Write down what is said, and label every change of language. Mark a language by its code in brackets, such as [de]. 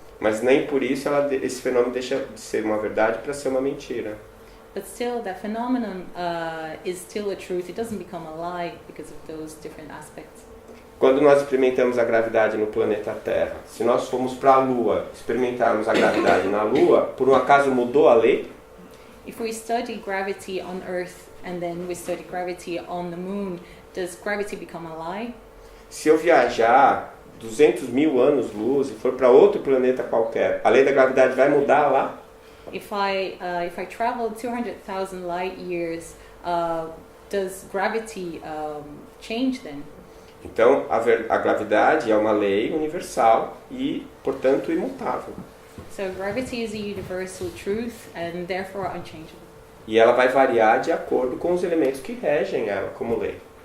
[pt] Mas nem por isso esse fenômeno deixa de ser uma verdade para ser uma mentira. [en] But still, that phenomenon is still a truth. It doesn't become a lie because of those different aspects. [pt] Quando nós experimentamos a gravidade no planeta Terra, se nós formos para a Lua, experimentarmos a gravidade na Lua, por um acaso mudou a lei? [en] If we study gravity on Earth and then we study gravity on the Moon, does gravity become a lie? [pt] Se eu viajar 200.000 anos-luz e for para outro planeta qualquer, a lei da gravidade vai mudar lá? [en] If I travel 200,000 light years, does gravity change then? [pt] Então, a gravidade é uma lei universal e, portanto, imutável. [en] So gravity is a universal truth and therefore unchangeable. [pt] E ela vai variar de acordo com os elementos que regem ela como lei.